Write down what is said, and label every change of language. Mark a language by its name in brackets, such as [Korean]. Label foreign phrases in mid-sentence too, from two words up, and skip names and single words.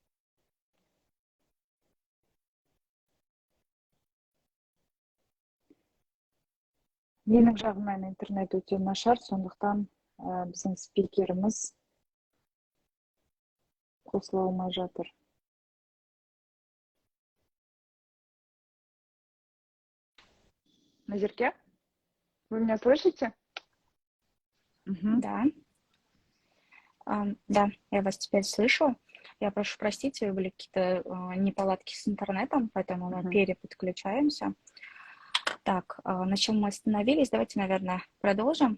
[Kazakh] Менің жағымнан интернет өте нашар, сондықтан біздің спикеріміз қосыла алмай жатыр. Назерке, [Russian] вы меня слышите? Да. Да, я вас теперь слышу. Я прошу простить, были какие-то неполадки с интернетом, поэтому мы переподключаемся. Так, на чем мы остановились? Давайте, наверное, продолжим.